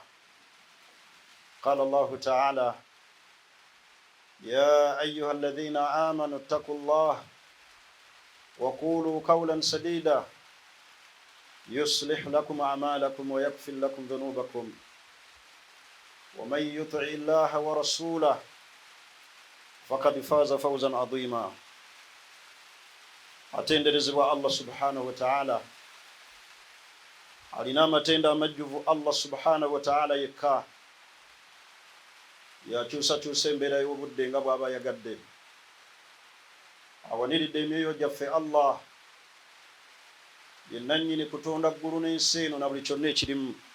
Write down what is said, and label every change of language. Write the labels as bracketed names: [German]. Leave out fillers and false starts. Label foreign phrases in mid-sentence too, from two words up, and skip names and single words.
[Arabic] قال الله تعالى: يا أيها الذين آمنوا اتقوا الله وقولوا قولا سديدا يصلح لكم أعمالكم ويغفر لكم ذنوبكم ومن يطع الله ورسوله فقد فاز فوزا عظيما. [Ganda] Atenderezebwa Allah [Arabic] سبحانه وتعالى, [Ganda] alina amatenda amajjuvu Allah [Arabic] سبحانه وتعالى [Ganda] yekka, yakyusakyusa embeera y'obudde nga bw'aba yagadde. Awaniridde emyoyo gyaffe Allah ye nannyini kutonda ggulu n'ensi eno na buli kyonna ekirimu.